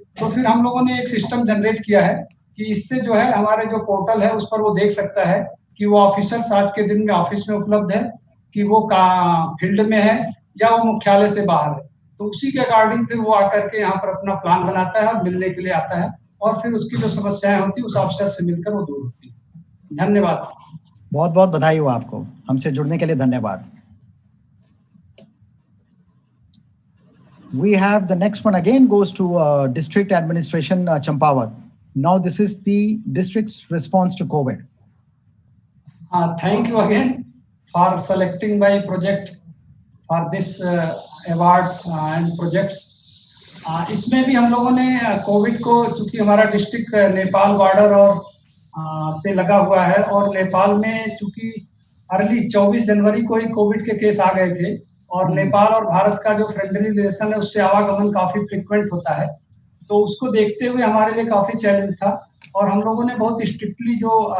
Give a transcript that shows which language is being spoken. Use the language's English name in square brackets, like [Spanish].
[Hindi] तो फिर हम लोगों ने एक सिस्टम जनरेट किया है कि इससे जो है हमारे जो पोर्टल है उस पर वो देख सकता है कि वो ऑफिसर्स आज के दिन में ऑफिस में उपलब्ध है कि वो फील्ड में है या वो मुख्यालय से बाहर है। तो उसी के अकॉर्डिंग फिर वो आकर के यहाँ पर अपना प्लान बनाता है और मिलने के लिए आता है और फिर उसकी जो समस्याएं होती है उस ऑफिसर से मिलकर वो दूर होती है। धन्यवाद। बहुत बहुत बधाई हो आपको, हमसे जुड़ने के लिए धन्यवाद। [English] We have the next one again goes to District Administration Champawat. Now this is the district's response to COVID. Thank you again for selecting my project for this awards and projects. [Hindi] इसमें भी हम लोगों ने Covid को, चूंकि हमारा district Nepal border और से लगा हुआ है और नेपाल में चूंकि अर्ली 24 जनवरी को ही कोविड के केस आ गए थे और नेपाल और भारत का जो फ्रेंडली रिलेशन है उससे आवागमन काफी फ्रिक्वेंट होता है, तो उसको देखते हुए हमारे लिए काफी चैलेंज था और हम लोगों ने बहुत स्ट्रिक्टली जो